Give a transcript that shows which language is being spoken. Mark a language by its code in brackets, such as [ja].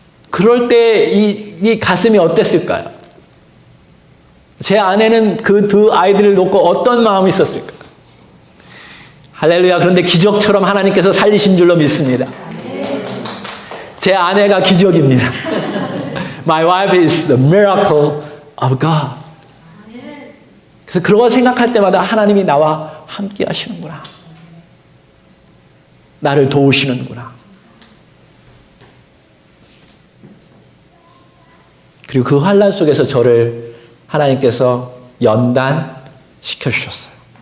[ko] 그럴 때 이 가슴이 어땠을까요? 제 아내는 그 두 아이들을 놓고 어떤 마음이 있었을까요? 할렐루야. 그런데 기적처럼 하나님께서 살리신 줄로 믿습니다. 제 아내가 기적입니다. [en] My wife is the miracle of God. [ko] 그래서 그런 거 생각할 때마다 하나님이 나와 함께 하시는구나. 나를 도우시는구나. 그리고 그 환난 속에서 저를 하나님께서 연단시켜 주셨어요.